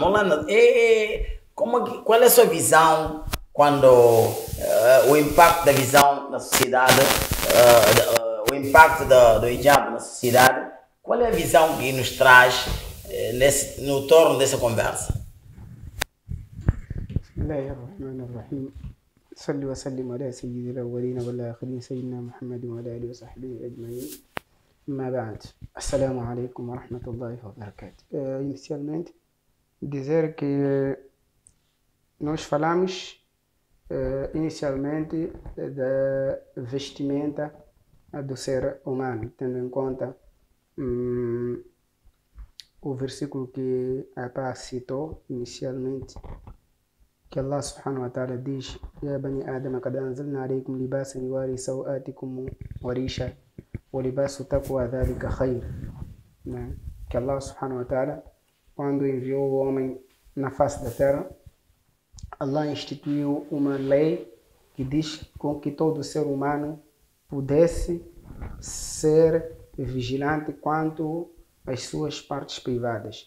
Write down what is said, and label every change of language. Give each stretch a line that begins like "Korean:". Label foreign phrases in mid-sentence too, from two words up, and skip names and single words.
Portuguese: Maulana, qual é a sua visão quando o impacto da visão na sociedade, o impacto do hijab na sociedade? Qual é a visão que nos traz no torno dessa conversa?
Arabic: Bismillahirrahmanirrahim. صل وسلم على سيد الأولين والآخرين سيدنا محمد وعلى آله وصحبه أجمعين. ما بعد, السلام عليكم ورحمة الله وبركاته.
Portuguese: Inicialmente, dizer que nós falamos inicialmente da vestimenta do ser humano, tendo em conta o versículo que a Paz citou inicialmente, que
Arabic: الله سبحانه وتعالى
Portuguese: diz:
Arabic: يا بني آدم قد أنزلنا عليكم لباسا يواري سوآتكم وريشا ولباس تقوى ذلك خير. Que الله سبحانه وتعالى,
Portuguese: quando enviou o homem na face da terra, Allah instituiu uma lei que diz com que todo ser humano pudesse ser vigilante quanto às suas partes privadas.